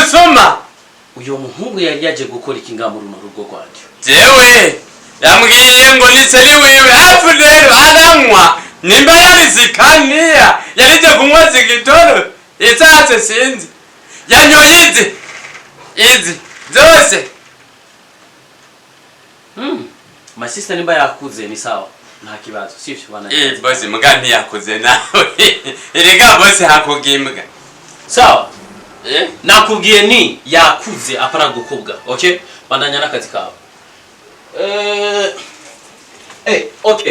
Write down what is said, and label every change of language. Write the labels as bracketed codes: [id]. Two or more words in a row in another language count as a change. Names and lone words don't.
[rn] Uyo muhungu yari yaje gukora ikinga mu runo rugo rwanje. jewe yambwiye ngo ni seri wiwe hafu rero aranywa nimba yarizikaniya yarije kunywa zigitoro isatse sinzi yanyoye izi zose. [en] My sister [rn] nimba yakuze ni sawa nta kibazo sivyo bana. Bosi mugani yakuze nawe erega bosi hakugimbwa sawa. Nakubwiye ni yakuze apana gukubwa. Okay, bandanya nakazi kawe. Okay.